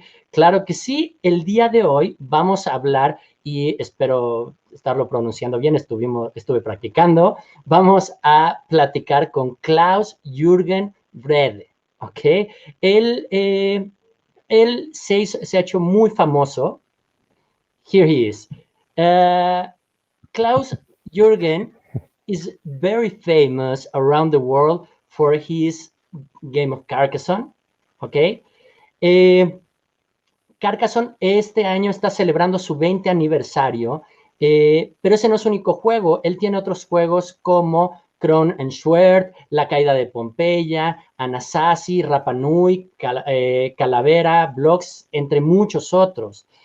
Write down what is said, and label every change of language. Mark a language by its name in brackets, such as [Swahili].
[Spanish] Claro que sí, el día de hoy vamos a hablar, y espero estarlo pronunciando bien, estuve practicando, vamos a platicar con Klaus-Jürgen Wrede, ¿ok? Él, eh, se ha hecho muy famoso. [English] Here he is. Klaus-Jürgen is very famous around the world for his game of Carcassonne, ¿ok? [Spanish] Carcassonne este año está celebrando su 20 aniversario, pero ese no es su único juego. Él tiene otros juegos como Kron and Schwert, La Caída de Pompeya, Anasazi, Rapa Nui, Calavera, Blocks, entre muchos otros.